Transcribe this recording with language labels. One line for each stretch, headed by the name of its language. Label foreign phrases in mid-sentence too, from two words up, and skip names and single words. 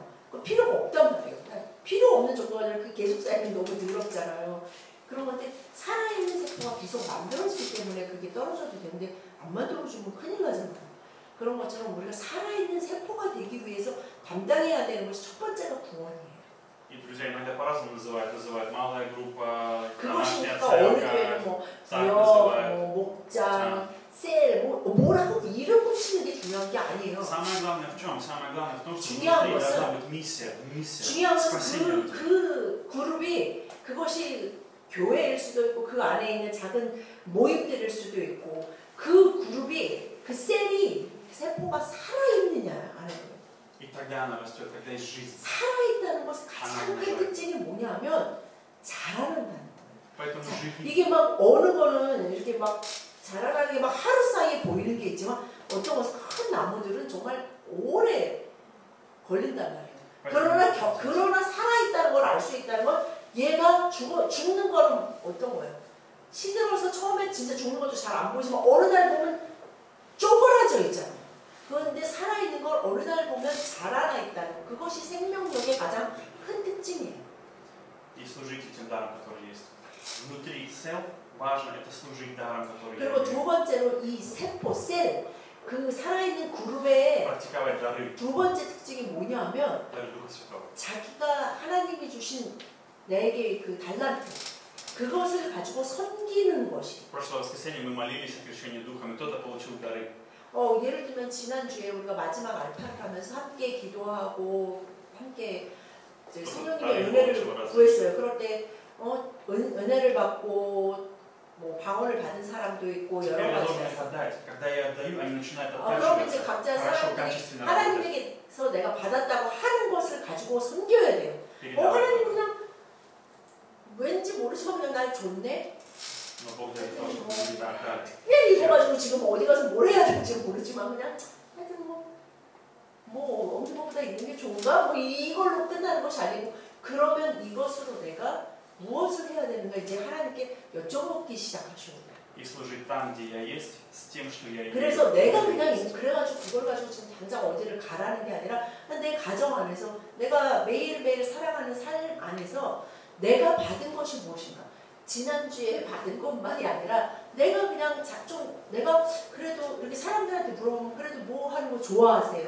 Korean: 그 필요가 없단 말이에요. 필요 없는 정도가 아니라 그 계속 쌓이면 너무 더럽잖아요. 그런 건데 살아있는 세포가 계속 만들어지기 때문에 그게 떨어져도 되는데 안 만들어주면 큰일 나잖아요. 그런 것처럼 우리가 살아있는 세포가 되기 위해서 담당해야 되는 것이 첫 번째가 구원이에요.
Russian: И друзья иногда по-разному называют малая группа, домашняя
Korean: 그것이니까 어느
Russian: церковь,
Korean: 교회는
Russian: так
Korean: 구역,
Russian: называют.
Korean: 목장, 셀, 뭐라고 이름 붙이는 게 중요한 게 아니에요.
Russian: Самое главное в чем? Самое главное в том, что
Korean: 중요한
Russian: внутри
Korean: 것은
Russian: должна быть миссия,
Korean: 중요한 것은
Russian: спасения людей.
Korean: 그 그룹이 그것이 교회일 수도 있고 그 안에 있는 작은 모임들일 수도 있고 그 그룹이 그 세포가 살아있느냐 안에
Russian: И тогда она растет, когда есть жизнь.
Korean: 살아있다는 것의 가장 큰 특징이 뭐냐면 자라는다는 거예요.
Russian: Поэтому живи.
Korean: 이게 막 어느 거는 이렇게 막 자라나는 게 막 하루 사이에 보이는 게 있지만 어떤 것은 큰 나무들은 정말 오래 걸린단 말이에요. 그러나 살아있다는 걸 알 수 있다는 건 얘가 죽는 거는 어떤 거예요? 시들어서 처음에 진짜 죽는 것도 잘 안 보이지만 어느 날 보면 쪼그라져 있잖아요. 그런데 살아있는 걸 어느 날 보면 자라나 있다는 거. 그것이 생명력의 가장 큰 특징이에요.
Russian: И служите тем даром, который есть. Внутри цел важно это служить даром, который
Korean: 그리고
Russian: есть.
Korean: 두 번째로 이 그 살아있는 그룹의
Russian: Практиковать дары,
Korean: 두 번째 특징이 뭐냐면
Russian: дары Духа Святого.
Korean: 자기가 하나님이 주신 내게 그 달란트 그것을 가지고 섬기는 것이.
Russian: В прошлое воскресенье мы молились о крещении Духом, и кто-то получил дары.
Korean: 예를 들면 지난주에 우리가 마지막 알파를 하면서 함께 기도하고 함께 성령님의 은혜를 구했어요. 그럴 때 은혜를 받고 뭐 방언을 받은 사람도 있고 여러
Russian: Теперь я должен
Korean: 가지가
Russian: их отдать. Когда я отдаю, они начинают
Korean: 그럼 이제
Russian: оттачиваться.
Korean: 각자
Russian: Хорошо,
Korean: 사람들이
Russian: качественно работать.
Korean: 하나님에게서 내가 받았다고 하는 것을 가지고 섬겨야 돼요.
Russian: Передавать.
Korean: 하나님 그냥 왠지 모르지만 그냥 날 줬네?
Russian: Но Бог дает то, чтобы мы не бракали.
Korean: 그냥 이거 가지고 지금 어디 가서 뭘 해야 될지 모르지만 그냥 하여튼 뭐 없는 것보다 있는 게 좋은가? 뭐 이걸로 끝나는 것이 아니고 그러면 이것으로 내가 무엇을 해야 되는가 이제 하나님께 여쭤보기 시작하시는 거예요.
Russian: И служить там, где я есть, с тем, что я имею.
Korean: 그래서 내가 그냥 그래가지고 그걸 가지고 지금 당장 어디를 가라는 게 아니라 내 가정 안에서 내가 매일매일 살아가는 삶 안에서 내가 받은 것이 무엇인가? 지난주에 받은 것만이 아니라 내가 그냥 내가 그래도 이렇게 사람들한테 물어보면 그래도 뭐 하는 거 좋아하세요?